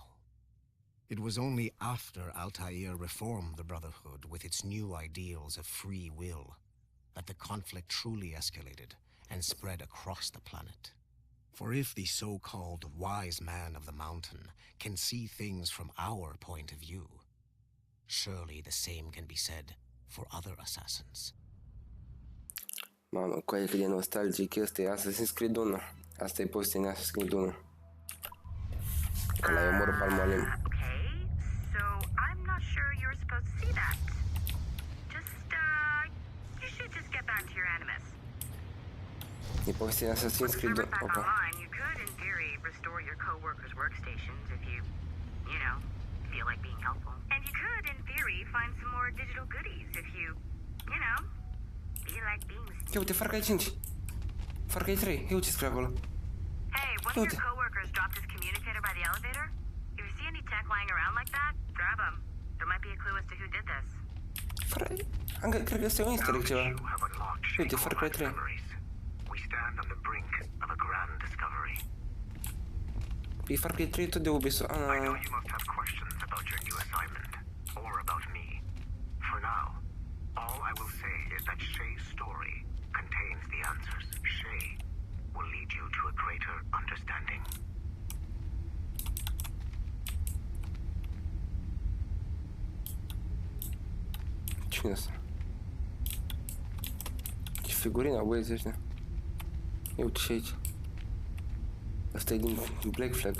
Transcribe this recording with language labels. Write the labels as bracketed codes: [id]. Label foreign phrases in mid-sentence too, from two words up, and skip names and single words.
[en] It was only after Altair reformed the Brotherhood with its new ideals of free will that the conflict truly escalated and spread across the planet. For if the so-called wise man of the mountain can see things from our point of view, surely the same can be said for other assassins. [ro] Mamă, coaie cât de nostalgic este Assassin's Creed 1. Asta e povestea din Assassin's Creed 1. Că l-ai omorât pe Al-Mualim. [en] Okay, so I'm not sure you're supposed to see that. You should just get back to your animus. [ro] E povestea din Assassin's Creed 2. [en] Back [ro] Opa. [en] online, you could, in theory, restore your co-workers' workstations if you know, feel like being helpful. And you could, in theory, find some more digital goodies if you know, feel like being... [ro] Ia uite, Far Cry 5. Far Cry 3. Ia uite scrie acolo. [en] Hey, one of your co-workers dropped his communicator by the elevator. If you see any tech lying around like that, grab them. There might be a clue as to who did this. [ro] Cred că este un [en] easter egg [ro] ceva. Uite, Far Cry 3. [en] We stand on the brink of a grand discovery. [ro] E Far Cry 3 tot de Ubisoft. [en] I know you must have questions about your new assignment, or about me. For now, all I will say is that Shay's story contains the answers. Shay will lead you to a greater understanding. [ro] Cine asta? Ce figurina băieții ăștia. Ia uite și aici. Asta e din Black Flag.